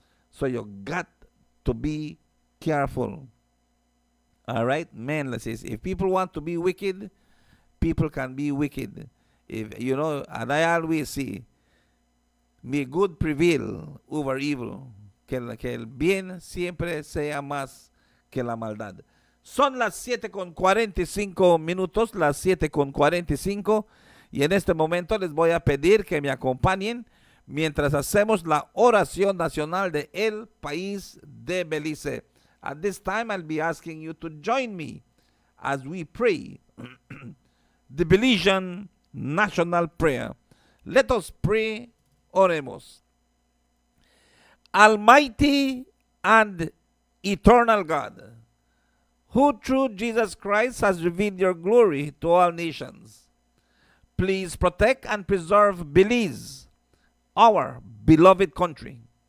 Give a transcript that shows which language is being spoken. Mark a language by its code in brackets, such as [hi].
[en] So you got to be careful. All right, man, let's say, if people want to be wicked, people can be wicked. If you know, and I always say, may good prevail over evil. [es] Que el bien siempre sea más que la maldad. Son las 7:45 minutos, las 7:45, y en este momento les voy a pedir que me acompañen mientras hacemos la oración nacional de el país de Belice. [en] At this time, I'll be asking you to join me as we pray the Belizean national prayer. Let us pray. [es] Oremos. [en] Almighty and eternal God, who through Jesus Christ has revealed your glory to all nations, please protect and preserve Belize, our beloved country.